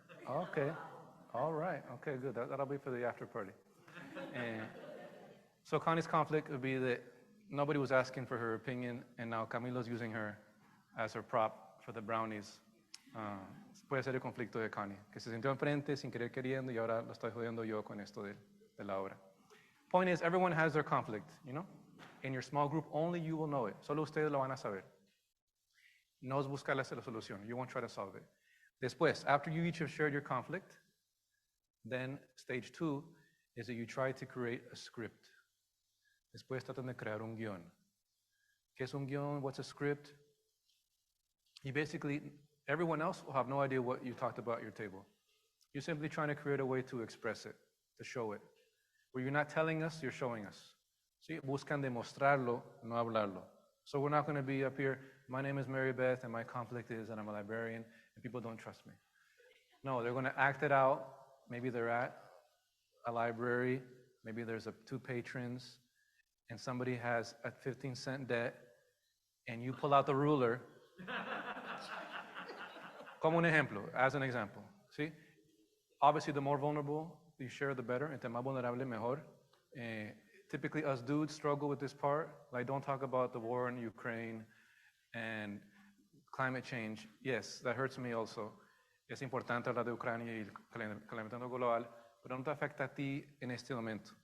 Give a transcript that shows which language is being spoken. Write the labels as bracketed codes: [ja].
[en] Okay, all right, okay, good. That'll be for the after party. So Connie's conflict would be that nobody was asking for her opinion, and now Camilo's using her as her prop for the brownies. [es] Puede ser el conflicto de Connie, que se sintió enfrente sin querer queriendo y ahora lo estoy jodiendo yo con esto de la obra. [en] Point is, everyone has their conflict, you know? In your small group, only you will know it. [es] Solo ustedes lo van a saber. No es buscarles la solución. [en] You won't try to solve it. [es] Después, [en] after you each have shared your conflict, then stage 2 is that you try to create a script. [es] Después tratan de crear un guión. ¿Qué es un guión? [en] What's a script? You basically, everyone else will have no idea what you talked about at your table. You're simply trying to create a way to express it, to show it. Where you're not telling us, you're showing us. ¿sí? [es] Buscan demostrarlo, no hablarlo. [en] So we're not going to be up here, my name is Mary Beth, and my conflict is that I'm a librarian, and people don't trust me. No, they're going to act it out. Maybe they're at a library, maybe there's two patrons, and somebody has a 15-cent debt, and you pull out the ruler. [es] Como un ejemplo, [en] as an example, [es] ¿sí? [en] Obviously, the more vulnerable you share, the better. [es] Entre más vulnerable, mejor. [en] Typically, us dudes struggle with this part. Like, don't talk about the war in Ukraine and climate change. Yes, that hurts me also. [es] Es importante hablar de Ucrania y el calentamiento global, pero no te afecta a ti en este momento.